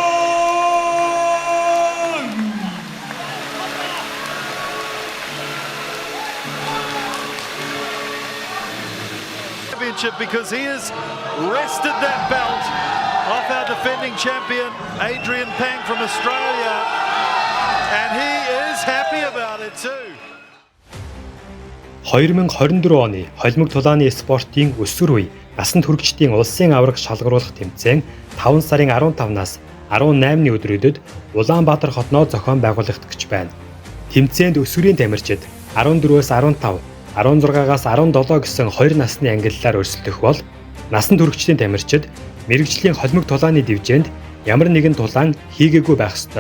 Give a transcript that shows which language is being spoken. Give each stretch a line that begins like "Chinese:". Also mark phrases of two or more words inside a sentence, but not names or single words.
English: Championship, because he has wrested that belt off our defending champion Adrian Pang from Australia, and he is happy about it too.
Mongolian: 2024 оны холимог тулааны спортын өсвөр үе насан туршидтын улсын аварга шалгаруулах тэмцээн 5 сарын 15-наас 18-ны өдрүүдэд Улаанбаатар хотноо зохион байгуулагдах гэж байна. Тэмцээнд өсвөрийн тамирчид 14-өөс 15, 16-аас 17 гэсэн 2 насны ангиллаар өрсөлдөх бол насан туршидтын тамирчид мэрэгжлийн холимог тулааны дивжээнд ямар нэгэн тулаан хийгээгүй байх ёстой.